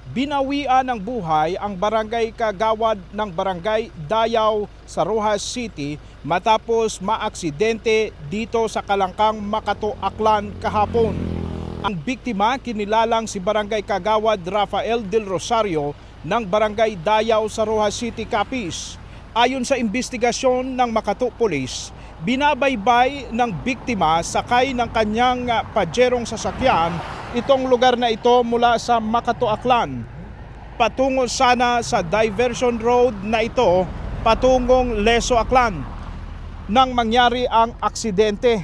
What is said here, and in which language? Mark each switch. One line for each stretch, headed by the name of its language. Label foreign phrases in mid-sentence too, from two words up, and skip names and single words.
Filipino: Binawian ng buhay ang barangay kagawad ng barangay Dayaw sa Rojas City matapos maaksidente dito sa Kalangkang, Makato, Aklan kahapon. Ang biktima kinilalang si barangay kagawad Rafael Del Rosario ng barangay Dayaw sa Rojas City, Capiz. Ayon sa investigasyon ng Makato Police, binabaybay ng biktima sakay ng kanyang pajerong sasakyan itong lugar na ito mula sa Makato, Aklan. Patungo sana sa diversion road na ito patungong Leso, Aklan nang mangyari ang aksidente.